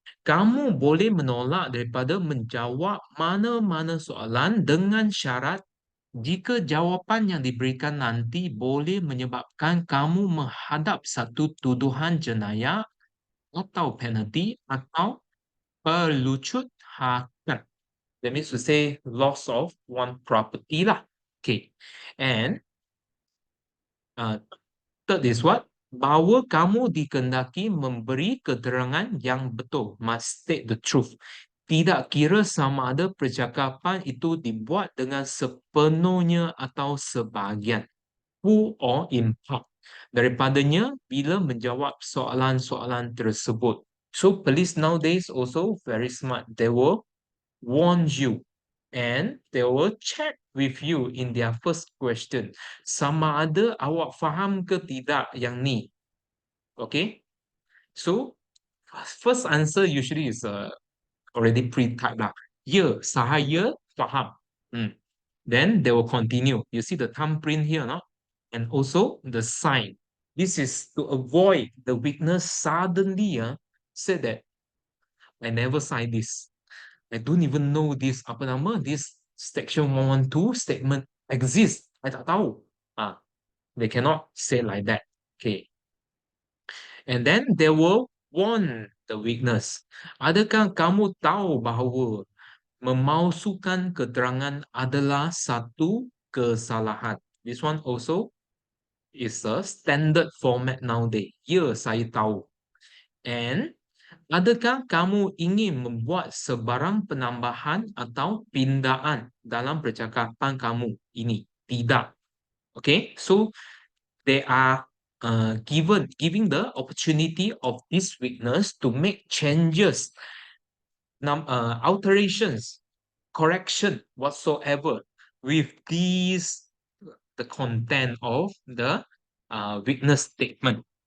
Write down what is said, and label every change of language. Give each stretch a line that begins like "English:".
Malay: Kamu boleh menolak daripada menjawab mana-mana soalan dengan syarat jika jawapan yang diberikan nanti boleh menyebabkan kamu menghadap satu tuduhan jenayah atau penalti atau perlucut hakikat.
English: That means to say loss of one property lah. Okay. And uh, third is what?
Malay: Bahawa kamu dikendaki memberi keterangan yang betul.
English: Must state the truth.
Malay: Tidak kira sama ada percakapan itu dibuat dengan sepenuhnya atau sebahagian.
English: Full or in part.
Malay: Daripadanya bila menjawab soalan-soalan tersebut.
English: So police nowadays also very smart. They will warn you and they will check with you in their first question.
Malay: Sama ada awak faham ke tidak yang ni.
English: Okay? So first answer usually is already pre-typed lah.
Malay: Ya, saya faham.
English: Then they will continue. You see the thumbprint here, no? And also the sign. This is to avoid the witness suddenly said that I never signed this. I don't even know this
Malay: apa nama
English: this section 112 statement exists.
Malay: I tak tahu.
English: They cannot say like that. Okay. And then they will warn the witness.
Malay: Adakah kamu tahu bahawa memalsukan keterangan adalah satu kesalahan?
English: This one also is a standard format nowadays.
Malay: Ya, saya tahu. And adakah kamu ingin membuat sebarang penambahan atau pindaan dalam percakapan kamu ini? Tidak.
English: Okay, so they are giving the opportunity of this witness to make changes, alterations, correction whatsoever with these the content of the witness statement.